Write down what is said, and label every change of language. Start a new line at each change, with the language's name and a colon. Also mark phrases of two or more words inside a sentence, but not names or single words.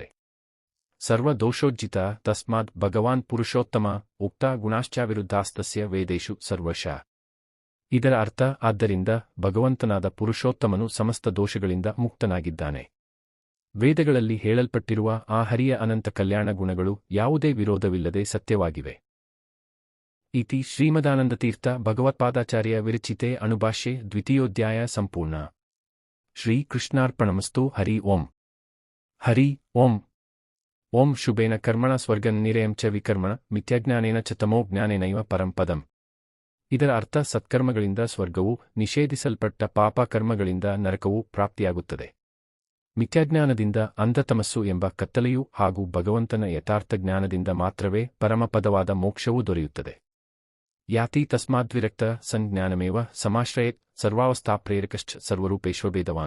Sanskrit: ಸರ್ವ ದೋಷೋಜ್ಜಿತ ತಸ್ಮಾದ್ ಭಗವಾನ್ ಪುರುಷೋತ್ತಮ ಉಕ್ತ ಗುಣಾಶ್ಚಾವಿರುದ್ಧಾಸ್ತಸ್ಯ ವೇದೇಶು ಸರ್ವಶ.
Kannada: ಇದರ ಅರ್ಥ ಆದ್ದರಿಂದ ಭಗವಂತನಾದ ಪುರುಷೋತ್ತಮನು ಸಮಸ್ತ ದೋಷಗಳಿಂದ ಮುಕ್ತನಾಗಿದ್ದಾನೆ. ವೇದಗಳಲ್ಲಿ ಹೇಳಲ್ಪಟ್ಟಿರುವ ಆ ಹರಿಯ ಅನಂತ ಕಲ್ಯಾಣ ಗುಣಗಳು ಯಾವುದೇ ವಿರೋಧವಿಲ್ಲದೆ ಸತ್ಯವಾಗಿವೆ.
Sanskrit: इति श्रीमदानन्दतीर्थ भगवत्पादाचार्य विरचिते अणुभाष्ये द्वितीयोऽध्याय सम्पूर्ण श्रीकृष्णार्पणमस्तु हरि ओम् हरि ओम् ओं शुभेन कर्मण स्वर्गनिरयं च ವಿಕರ್ಮಣ ಮಿಥ್ಯಾಜ್ಞಾನೇನ ಚ ತಮೋ ಜ್ಞಾನೇನೈವ ಪರಂ ಪದಂ.
Kannada: ಇದರ ಅರ್ಥ ಸತ್ಕರ್ಮಗಳಿಂದ ಸ್ವರ್ಗವು, ನಿಷೇಧಿಸಲ್ಪಟ್ಟ ಪಾಪ ಕರ್ಮಗಳಿಂದ ನರಕವು ಪ್ರಾಪ್ತಿಯಾಗುತ್ತದೆ. ಮಿಥ್ಯಾಜ್ಞಾನದಿಂದ ಅಂಧತಮಸ್ಸು ಎಂಬ ಕತ್ತಲೆಯೂ ಹಾಗೂ ಭಗವಂತನ ಯಥಾರ್ಥ ಜ್ಞಾನದಿಂದ ಮಾತ್ರವೇ ಪರಮಪದವಾದ ಮೋಕ್ಷವೂ ದೊರೆಯುತ್ತದೆ.
Sanskrit: ಯಾತಿ ತಸ್ಮಾದ್ವಿರಕ್ತ ಸಂಜ್ಞಾನಮೇವ ಸಮಾಶ್ರಯೇತ್ ಸರ್ವಾವಸ್ಥಾಪ್ರೇರಕಶ್ಚ ಸರ್ವರೂಪೇಶ್ವಭೇದವಾನ್.